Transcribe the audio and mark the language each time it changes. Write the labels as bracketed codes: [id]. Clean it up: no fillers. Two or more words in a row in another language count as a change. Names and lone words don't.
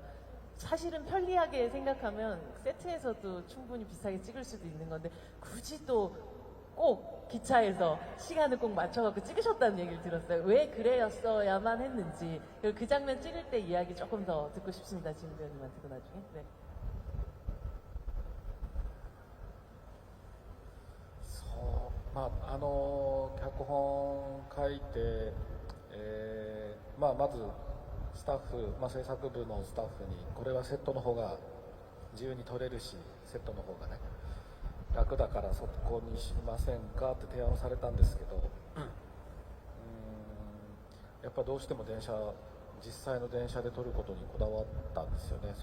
[ko] 사실은 편리하게 생각하면 세트에서도 충분히 비슷하게 찍을 수도 있는 건데 굳이 또 꼭 기차에서 시간을 꼭 맞춰갖고 찍으셨다는 얘기를 들었어요. 왜 그래였어야만 했는지, 그 장면 찍을 때 이야기 조금 더 듣고 싶습니다. 지은 배우님한테도 나중에. 네. [ja] 脚本書いて、まずスタッフ、制作部のスタッフにこれはセットの方が自由に撮れるし、セットの方がね楽だからそこにしませんかって提案をされたんですけど、やっぱどうしても実際の電車で撮ることにこだわったんですよね。